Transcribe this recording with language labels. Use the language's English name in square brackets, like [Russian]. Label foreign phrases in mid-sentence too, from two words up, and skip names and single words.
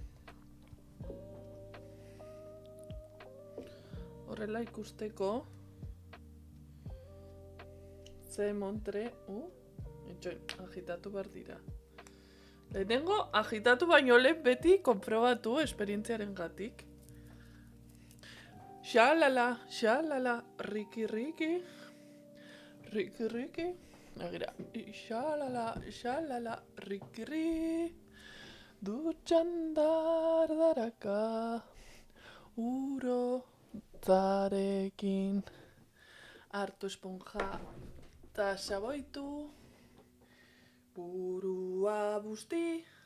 [Basque] Horrela ikusteko. Ze montre, agitatu behar dira. Lehenengo, agitatu baino lehen beti konprobatu esperientziaren gatik. Xalala, xalala, riki riki. Riki riki. Agira, xalala, xalala, riki riki. Dutxan dardaraka. Uro zarekin. Hartu esponja. Ta xaboitu. Burua busti.